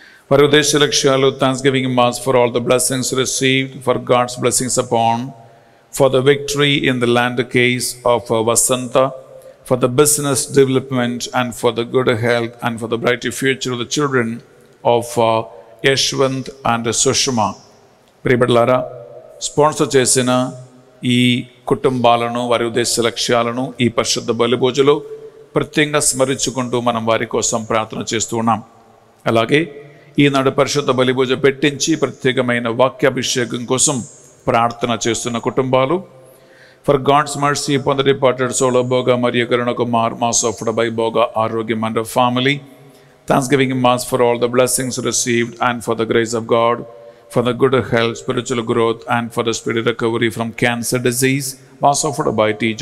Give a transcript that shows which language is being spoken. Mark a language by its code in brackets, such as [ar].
[te] Varudesha Lakshayalu [en] Thanksgiving Mass for all the blessings received, for God's blessings upon, for the victory in the land case of Vasanta, for the business development and for the good health and for the brighter future of the children of Yashwant and Sushma. [te] Pribadlara, sponsor Chesina, E Kutumbalano, Varudesha Lakshayaలను ఈ పరిశుద్ధ బలిభోజలో ప్రత్యేకంగా స్మరించుకుంటూ మనం వారి కోసం ప్రార్థన చేస్తూ ఉన్నాం. అలాగే ఈనాడు పరిశుద్ధ బలిభోజ పెట్టించి ప్రత్యేకమైన వాక్యాభిషేకం కోసం ప్రార్థన చేస్తున్న కుటుంబాలు, [en] for God's mercy upon the departed soul of Boga Maria Karuna Kumar, Mass offered by Boga Arogyam and family, Thanksgiving Mass for all the blessings received and for the grace of God, for the good health, spiritual growth and for the spirit recovery from cancer disease, Mass offered by T.